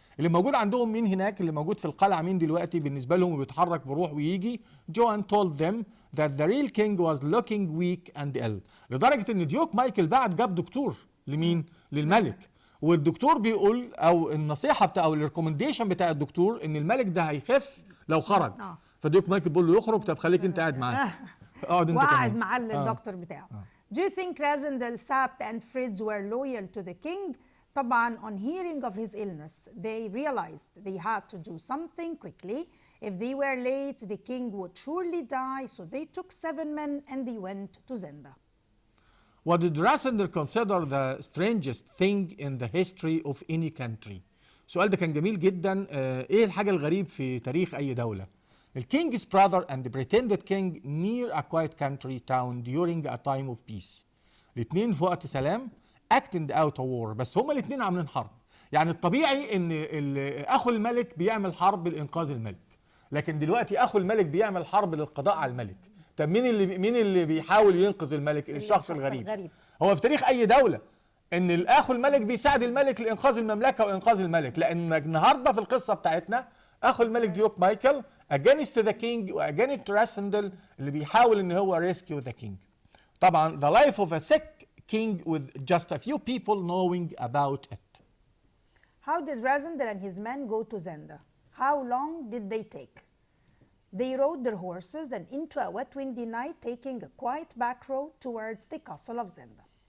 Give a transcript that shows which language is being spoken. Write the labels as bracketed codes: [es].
[ar] اللي موجود عندهم مين هناك؟ اللي موجود في القلعه مين دلوقتي بالنسبه لهم وبيتحرك بروح ويجي؟ جوان [en] told them that the real king was looking weak and ill، [ar] لدرجه ان ديوك مايكل بعد جاب دكتور لمين؟ للملك، والدكتور بيقول او النصيحه بتاع او الريكومنديشن بتاع الدكتور ان الملك ده هيخف لو خرج. فديوك مايكل بيقول له يخرج، طب خليك انت قاعد معاه. اقعد انت وقعد كمان. مع الدكتور بتاعه. [en] Do you think Rasendel, Sapt and Fritz were loyal to the king؟ [ar] طبعا [en] on hearing of his illness they realized they had to do something quickly. If they were late the king would surely die, so they took 7 men and they went to Zenda. What did Rasendel consider the strangest thing in the history of any country؟ [ar] السؤال ده كان جميل جدا. ايه الحاجة الغريب في تاريخ اي دولة؟ [en] The king's brother and the pretended king near a quiet country town during a time of peace. [ar] الاثنين في وقت سلام [en] acted out a war، [ar] بس هما الاثنين عاملين حرب. يعني الطبيعي ان اخو الملك بيعمل حرب لانقاذ الملك، لكن دلوقتي اخو الملك بيعمل حرب للقضاء على الملك. طب مين اللي بيحاول ينقذ الملك؟ الشخص الغريب. هو في تاريخ اي دوله ان الاخو الملك بيساعد الملك لانقاذ المملكه وانقاذ الملك، لان النهارده في القصه بتاعتنا اخو الملك ديوك مايكل [en] against the king [ar] واجينست راسندل اللي بيحاول ان هو [en] rescue the king. [ar] طبعا [en] the life of a sick king with just a few people knowing about it. How did Rasendel and his men go to Zenda? How long did they take? They rode their horses and into a wet windy night, taking a quiet back road towards the castle of Zenda.